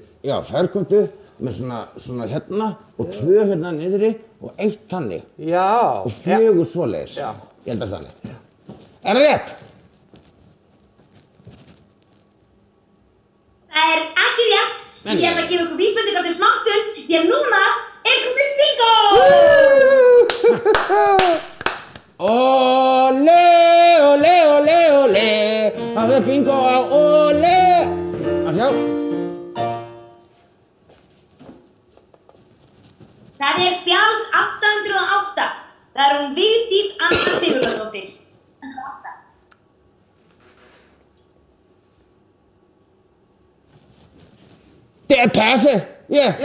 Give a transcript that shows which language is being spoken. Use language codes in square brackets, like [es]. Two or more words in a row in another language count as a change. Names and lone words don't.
[is] Já, ferkönduð með svona hérna og 2 hérna niðri og 1 þannig. Já. Og 4 svoleiðis. Já. Ég held að þannig. Er það rétt? Það er ekki rétt. Ég ætla að gefa ykkur vísbendingar til smá stund því að núna er komið bingo! Olé, olé, olé, olé. Það er bingo á olé. Að sjá. Það er spjald 808. Það er hún Vigdís Anna Sigurðardóttir. [da] Det er passe. Ja.